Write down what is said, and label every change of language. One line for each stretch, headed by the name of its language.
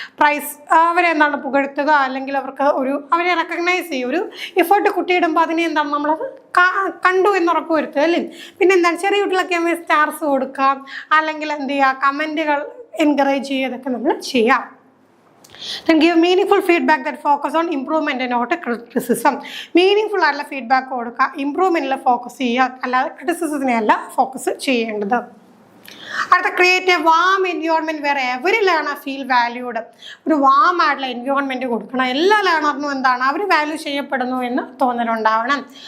Malayalam: Price അവരെ പുകഴ്ത്തുക, അല്ലെങ്കിൽ അവരെ റെക്കഗ്നൈസ് ചെയ്യും. ഒരു എഫേർട്ട് കുട്ടിയിടുമ്പോൾ അതിനെ നമ്മളത് കണ്ടു എന്ന് ഉറപ്പ് വരുത്തുക അല്ലേ. പിന്നെ എന്താണ്, ചെറിയ കുട്ടികളൊക്കെ സ്റ്റാർസ് കൊടുക്കാം, അല്ലെങ്കിൽ എന്ത് ചെയ്യുക, കമൻറ്റുകൾ എൻകറേജ് ചെയ്യുക, ഇതൊക്കെ നമ്മൾ ചെയ്യാം.
English: Then give meaningful feedback that focus on improvement and not criticism.
Malayalam: Meaningful ആയിട്ടുള്ള ഫീഡ്ബാക്ക് കൊടുക്കുക, ഇമ്പ്രൂവ്മെൻറ്റിൽ ഫോക്കസ് ചെയ്യുക, അല്ലാതെ ക്രിറ്റിസിസത്തിനെ അല്ല ഫോക്കസ് ചെയ്യേണ്ടത്.
English: അടുത്ത create a warm environment where every learner feel valued.
Malayalam: ഒരു വാം ആയിട്ടുള്ള എൻവയോൺമെൻറ്റ് കൊടുക്കണം. എല്ലാ ലേണറിനും എന്താണ്, അവർ വാല്യൂ ചെയ്യപ്പെടുന്നു എന്ന് തോന്നലുണ്ടാവണം.